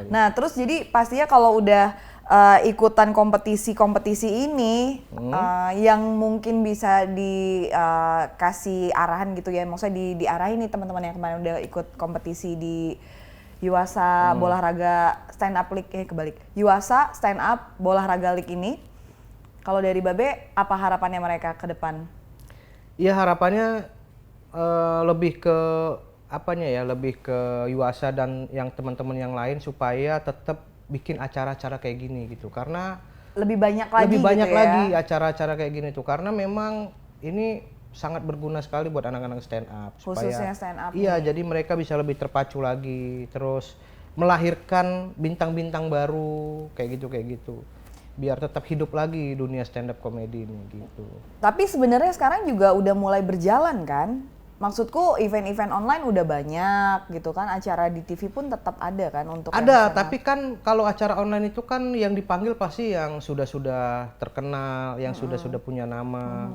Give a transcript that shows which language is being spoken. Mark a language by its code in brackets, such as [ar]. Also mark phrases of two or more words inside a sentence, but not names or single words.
[id] Nah terus jadi pastinya kalau udah ikutan kompetisi ini yang mungkin bisa dikasih arahan gitu ya, maksudnya diarahin nih teman-teman yang kemarin udah ikut kompetisi di Yuasa Bola Raga Stand Up League, kebalik. Yuasa Stand Up Bola Raga League ini, kalau dari Babe apa harapannya mereka ke depan? Ya harapannya lebih ke apanya ya, lebih ke Yuasa dan yang teman-teman yang lain supaya tetap bikin acara-acara kayak gini gitu. Karena Lebih banyak lagi lebih banyak gitu ya? lagi acara-acara kayak gini tuh. Karena memang ini sangat berguna sekali buat anak-anak [en] stand up. Khususnya stand up [id] Iya, nih. jadi mereka bisa lebih terpacu lagi, terus melahirkan bintang-bintang baru kayak gitu. Biar tetap hidup lagi dunia [en] stand up comedy [id] ini gitu. Tapi sebenarnya sekarang juga udah mulai berjalan kan? Maksudku event-event online udah banyak gitu kan, acara di TV pun tetap ada kan untuk yang Ada, [en] stand up. [id] tapi kan kalau acara online itu kan yang dipanggil pasti yang sudah terkenal, yang sudah punya nama.